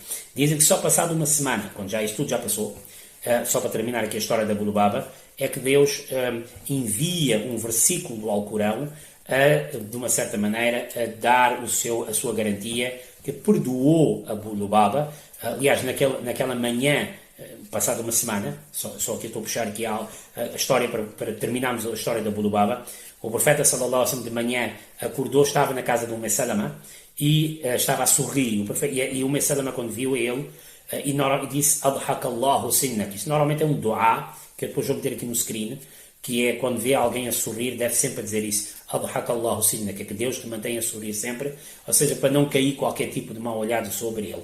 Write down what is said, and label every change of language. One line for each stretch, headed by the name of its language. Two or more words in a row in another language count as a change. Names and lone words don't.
Portuguese: Dizem que só passado uma semana, quando já isso tudo já passou, só para terminar aqui a história da Abu Lubaba, é que Deus envia um versículo do Alcorão de uma certa maneira, a dar a sua garantia que perdoou Abu Lubaba. Aliás, naquela manhã, passada uma semana, só que eu estou a puxar aqui a história para terminarmos a história da Abu Lubaba, o profeta
Arabic: صلى الله عليه وسلم
Portuguese: de manhã acordou, estava na casa de Umm Salama e estava a sorrir. E Umm Salama, quando viu ele, e disse
Arabic: أضحك الله سنك.
Portuguese: Isso normalmente é um dua, que depois vou meter aqui no screen, que é quando vê alguém a sorrir, deve sempre dizer isso.
Arabic: أضحك الله سنك,
Portuguese: que Deus te mantenha a sorrir sempre, ou seja, para não cair qualquer tipo de mau olhado sobre ele.